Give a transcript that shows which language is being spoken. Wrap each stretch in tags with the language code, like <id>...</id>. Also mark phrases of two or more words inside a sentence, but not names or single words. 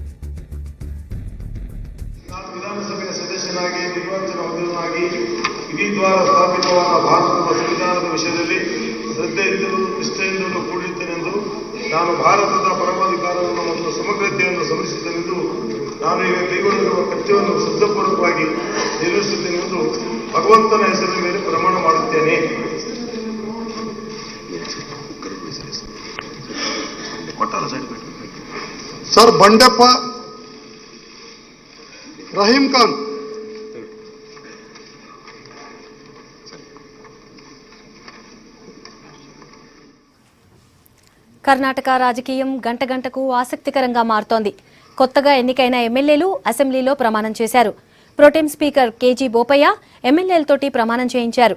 <kn>ನಾನು ವಿಧಾನಸಭೆಯ ಸದಸ್ಯನಾಗಿ ನಿರ್ವಾಚನ ಹೊಂದಿದವನಾಗಿ ವಿಧಿ ದ್ವಾರ ಸ್ಥಾಪಿತವಾದ ಭಾರತದ ಸಂವಿಧಾನದ ವಿಷಯದಲ್ಲಿ ಶ್ರದ್ಧೆಯಿಂದಲೂ ನಿಷ್ಠೆಯಿಂದಲೂ ಕೂಡಿರುತ್ತೇನೆಂದು ನಾನು ಭಾರತದ ಪರಮಾಧಿಕಾರವನ್ನು ಮತ್ತು ಸಮಗ್ರತೆಯನ್ನು ಸಮರ್ಥಿಸುತ್ತೇನೆಂದು ನಾನು ಈಗ ಕೈಗೊಳ್ಳುವ ಕರ್ತವ್ಯವನ್ನು ಶ್ರದ್ಧಾಪೂರ್ವಕವಾಗಿ ನಿರ್ವಹಿಸುತ್ತೇನೆಂದು ಭಗವಂತನ ಹೆಸರಿನ ಮೇಲೆ ಪ್ರಮಾಣ ಮಾಡುತ್ತೇನೆ. ಸರ್ ಬಂಡೆಪ್ಪ ರಹೀಂ ಖಾನ್.</kn> <te>కర్ణాటక రాజకీయం గంట గంటకు ఆసక్తికరంగా మారుతోంది. కొత్తగా ఎన్నికైన ఎమ్మెల్యేలు అసెంబ్లీలో ప్రమాణం చేశారు.</te> <en>protem speaker</en> <te>కేజీ బోపయ్య ఎమ్మెల్యేలతోటి ప్రమాణం చేయించారు.</te>